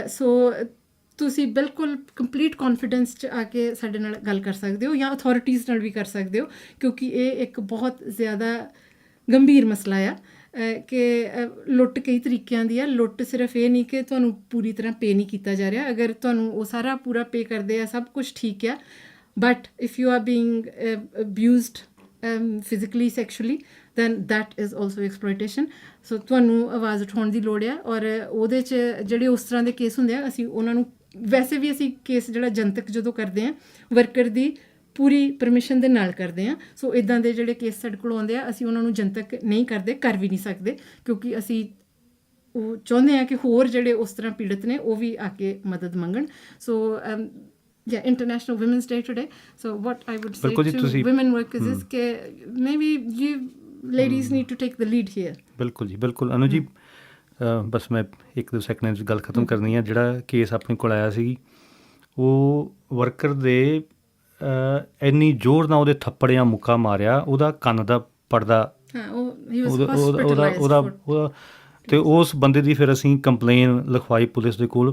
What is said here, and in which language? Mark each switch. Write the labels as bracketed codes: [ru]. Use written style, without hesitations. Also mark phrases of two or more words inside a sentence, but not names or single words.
[pa] ਸੋ ਤੁਸੀਂ ਬਿਲਕੁਲ [en] complete confidence [pa] 'ਚ ਆ ਕੇ ਸਾਡੇ ਨਾਲ ਗੱਲ ਕਰ ਸਕਦੇ ਹੋ, ਜਾਂ ਅਥੋਰਿਟੀਜ਼ ਨਾਲ ਵੀ ਕਰ ਸਕਦੇ ਹੋ, ਕਿਉਂਕਿ ਇਹ ਇੱਕ ਬਹੁਤ ਜ਼ਿਆਦਾ ਗੰਭੀਰ ਮਸਲਾ ਆ ਕਿ ਲੁੱਟ ਕਈ ਤਰੀਕਿਆਂ ਦੀ ਆ। ਲੁੱਟ ਸਿਰਫ ਇਹ ਨਹੀਂ ਕਿ ਤੁਹਾਨੂੰ ਪੂਰੀ ਤਰ੍ਹਾਂ ਪੇ ਨਹੀਂ ਕੀਤਾ ਜਾ ਰਿਹਾ, ਅਗਰ ਤੁਹਾਨੂੰ ਉਹ ਸਾਰਾ ਪੂਰਾ ਪੇ ਕਰਦੇ ਆ ਸਭ ਕੁਛ ਠੀਕ ਆ, [en] but if you are being abused physically sexually then that is also exploitation. [pa] So ਤੁਹਾਨੂੰ ਆਵਾਜ਼ ਉਠਾਉਣ ਦੀ ਲੋੜ ਆ, ਔਰ ਉਹਦੇ 'ਚ ਜਿਹੜੇ ਉਸ ਤਰ੍ਹਾਂ ਦੇ ਕੇਸ ਹੁੰਦੇ ਆ ਅਸੀਂ ਉਹਨਾਂ ਨੂੰ ਵੈਸੇ ਵੀ ਅਸੀਂ ਕੇਸ ਜਿਹੜਾ ਜਨਤਕ ਜਦੋਂ ਕਰਦੇ ਹਾਂ ਵਰਕਰ ਦੀ ਪੂਰੀ ਪਰਮਿਸ਼ਨ ਦੇ ਨਾਲ ਕਰਦੇ ਹਾਂ। ਸੋ ਇੱਦਾਂ ਦੇ ਜਿਹੜੇ ਕੇਸ ਸਾਡੇ ਕੋਲ ਆਉਂਦੇ ਆ ਅਸੀਂ ਉਹਨਾਂ ਨੂੰ ਜਨਤਕ ਨਹੀਂ ਕਰਦੇ, ਕਰ ਵੀ ਨਹੀਂ ਸਕਦੇ, ਕਿਉਂਕਿ ਅਸੀਂ ਉਹ ਚਾਹੁੰਦੇ ਹਾਂ ਕਿ ਹੋਰ ਜਿਹੜੇ ਉਸ ਤਰ੍ਹਾਂ ਪੀੜਤ ਨੇ ਉਹ ਵੀ ਆ ਕੇ ਮਦਦ ਮੰਗਣ। [en] ਸੋ International Women's Day today. So what I would say to women workers is ਕਿ maybe you ladies need to take the lead here. [pa] ਬਿਲਕੁਲ ਜੀ, ਬਿਲਕੁਲ। ਅਨੂ ਜੀ ਬਸ ਮੈਂ 1-2 ਸੈਕਿੰਡ 'ਚ ਗੱਲ ਖਤਮ ਕਰਨੀ ਆ। ਜਿਹੜਾ ਕੇਸ ਆਪਣੇ ਕੋਲ ਆਇਆ ਸੀ ਉਹ ਵਰਕਰ ਦੇ ਇੰਨੀ ਜ਼ੋਰ ਨਾਲ ਉਹਦੇ ਥੱਪੜ ਜਾਂ ਮੁੱਕਾ ਮਾਰਿਆ, ਉਹਦਾ ਕੰਨ ਦਾ ਪਰਦਾ ਉਹਦਾ ਅਤੇ ਉਸ ਬੰਦੇ ਦੀ ਫਿਰ ਅਸੀਂ ਕੰਪਲੇਨ ਲਿਖਵਾਈ ਪੁਲਿਸ ਦੇ ਕੋਲ।